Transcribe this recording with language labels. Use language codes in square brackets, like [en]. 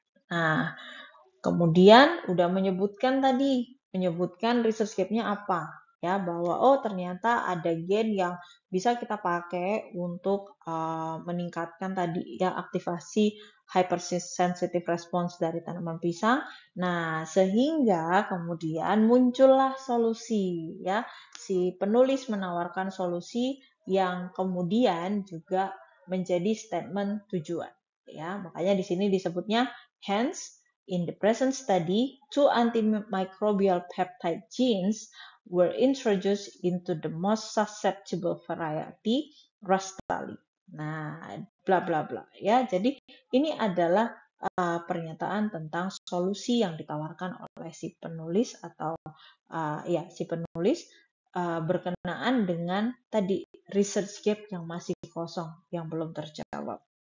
[id] Nah, kemudian udah menyebutkan research gap-nya apa, ya, bahwa oh ternyata ada gen yang bisa kita pakai untuk meningkatkan tadi ya aktivasi hypersensitive response dari tanaman pisang. Nah, sehingga kemudian muncullah solusi ya. Si penulis menawarkan solusi yang kemudian juga menjadi statement tujuan ya. [en] Makanya di sini disebutnya hence in the present study, 2 antimicrobial peptide genes were introduced into the most susceptible variety, Rastali. [id] Nah, bla bla bla ya. Jadi ini adalah pernyataan tentang solusi yang ditawarkan oleh si penulis atau si penulis berkenaan dengan tadi research gap yang masih kosong, yang belum terjawab.